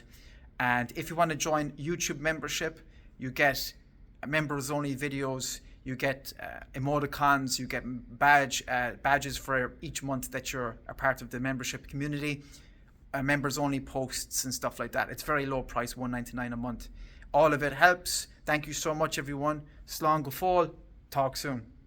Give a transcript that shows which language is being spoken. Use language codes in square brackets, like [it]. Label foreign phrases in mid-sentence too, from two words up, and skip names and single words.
[en] And if you want to join YouTube membership, you get members only videos. You get emoticons, you get badges for each month that you're a part of the membership community, members only posts and stuff like that. It's very low price, $1.99 a month. All of it helps. Thank you so much, everyone. [ga] Slán go fóill. [en] Talk soon.